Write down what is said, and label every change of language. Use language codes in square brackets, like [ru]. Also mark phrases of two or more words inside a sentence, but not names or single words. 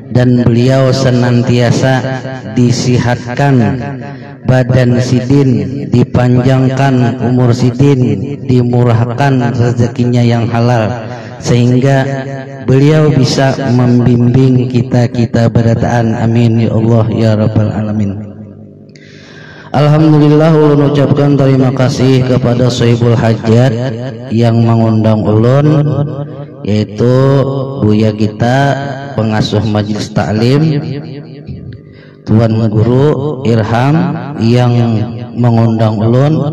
[id] Dan beliau senantiasa disihatkan badan sidin, dipanjangkan umur sidin, dimurahkan rezekinya yang halal, sehingga beliau bisa membimbing kita berataan. [ar] Amin ya Allah ya rabbal alamin. Alhamdulillah, [id] ulun ucapkan terima kasih kepada [ar] Sohibul Hajat [id] yang mengundang ulun, yaitu buya kita pengasuh majelis taklim, Tuan Guru Irham yang mengundang ulun.